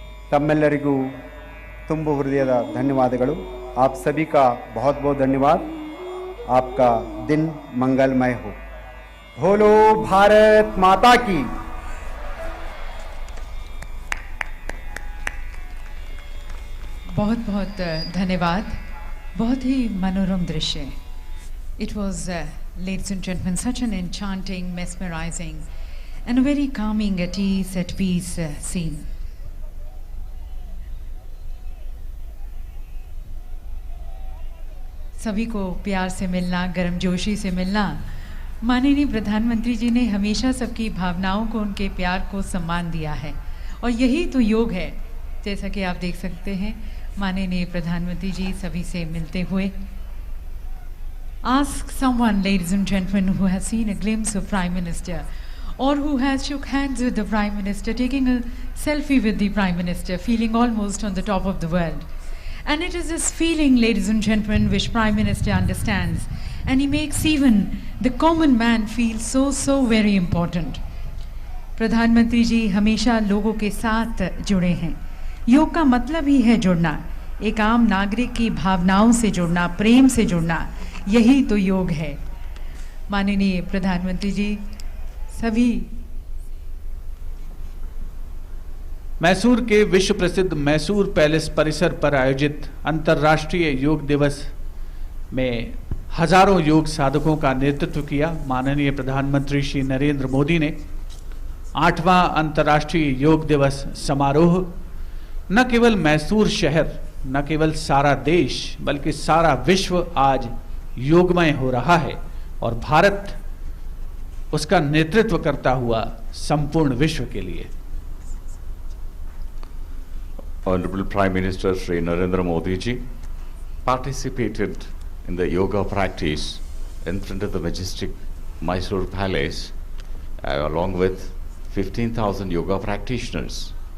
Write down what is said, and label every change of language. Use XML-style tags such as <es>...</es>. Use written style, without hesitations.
<kn>ತಮ್ಮೆಲ್ಲರಿಗೂ ತುಂಬ ಹೃದಯದ ಧನ್ಯವಾದಗಳು।</kn> <hi>आप सभी का बहुत बहुत धन्यवाद। आपका दिन मंगलमय हो। बोलो भारत माता की। बहुत बहुत धन्यवाद। बहुत ही मनोरम दृश्य।</hi> <en>It was, ladies and gentlemen, such an enchanting, mesmerizing and a very calming, at ease, at peace scene.</en> <hi>सभी को प्यार से मिलना, गर्मजोशी से मिलना। माननीय प्रधानमंत्री जी ने हमेशा सबकी भावनाओं को, उनके प्यार को सम्मान दिया है और यही तो योग है। जैसा कि आप देख सकते हैं, माननीय प्रधानमंत्री जी सभी से मिलते हुए।</hi> <en>Ask someone, ladies and gentlemen, who has seen a glimpse of Prime Minister or who has shook hands with the Prime Minister, taking a selfie with the Prime Minister, feeling almost on the top of the world. And it is this feeling, ladies and gentlemen, which Prime Minister understands, and he makes even the common man feel so very important.</en> <hi>प्रधानमंत्री जी हमेशा लोगों के साथ जुड़े हैं। योग का मतलब ही है जुड़ना, एक आम नागरिक की भावनाओं से जुड़ना, प्रेम से जुड़ना, यही तो योग है। माननीय प्रधानमंत्री जी सभी मैसूर के विश्व प्रसिद्ध मैसूर पैलेस परिसर पर आयोजित अंतर्राष्ट्रीय योग दिवस में हजारों योग साधकों का नेतृत्व किया। माननीय प्रधानमंत्री श्री नरेंद्र मोदी ने 8वां अंतर्राष्ट्रीय योग दिवस समारोह न केवल मैसूर शहर, न केवल सारा देश, बल्कि सारा विश्व आज योगमय हो रहा है और भारत उसका नेतृत्व करता हुआ संपूर्ण विश्व के लिए।</hi> <en>Honorable Prime Minister Sri Narendra Modi ji participated in the yoga practice in front of the majestic Mysore Palace along with 15,000 yoga practitioners.</en>